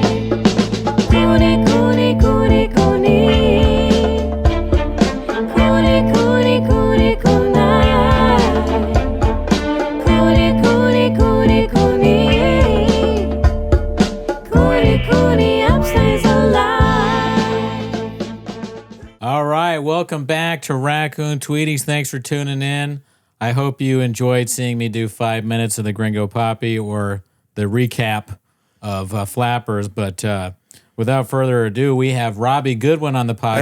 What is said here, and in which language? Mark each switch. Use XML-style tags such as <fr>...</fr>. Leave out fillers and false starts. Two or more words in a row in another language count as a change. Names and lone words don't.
<en>Cooney, Cooney, Cooney, Cooney. Cooney, Cooney, Cooney, Cooney. Cooney, Cooney, Cooney, Cooney. Cooney, Cooney, upstays alive. All right, welcome back to Raccoon Tweeties. Thanks for tuning in. I hope you enjoyed seeing me do 5 minutes of the Gringo Poppy or the recap of Flappers. But without further ado, we have Robbie Goodwin on the podcast.</en>